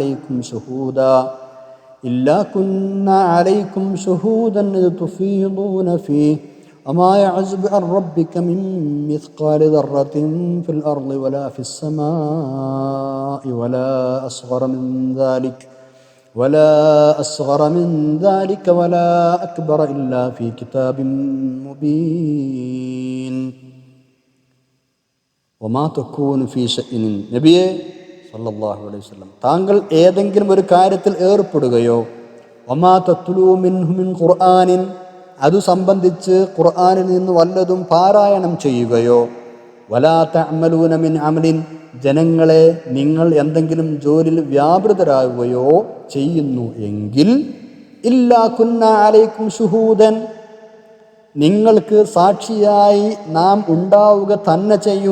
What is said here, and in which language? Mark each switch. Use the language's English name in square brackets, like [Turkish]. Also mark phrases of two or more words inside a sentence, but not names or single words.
[Arabic] عليكم شهودا إذ تفيضون فيه وما يعزب عن ربك من مثقال ذرة في الأرض ولا في السماء ولا أصغر من ذلك ولا أكبر إلا في كتاب مبين. وما تكون في شأن. [Malayalam] നബിയെ [Arabic] صلى الله عليه وسلم, [Malayalam] താങ്കൾ ഏതെങ്കിലും ഒരു കാര്യത്തിൽ ഏർപ്പെടുകയോ, [Arabic] وما تتلو منه من قرآن, [Malayalam] അത് സംബന്ധിച്ച് ഖുർആനിൽ നിന്ന് വല്ലതും പാരായണം ചെയ്യുകയോ, [Arabic] ولا تعملون من عمل, [Malayalam] ജനങ്ങളെ നിങ്ങൾ എന്തെങ്കിലും ജോലിയിൽ വ്യാപൃതരാകുകയോ ചെയ്യുന്നു എങ്കിൽ, [Arabic] إلا كنا عليكم شهودا, [Malayalam] നിങ്ങൾക്ക് സാക്ഷിയായി നാം ഉണ്ടാവുക തന്നെ ചെയ്യും.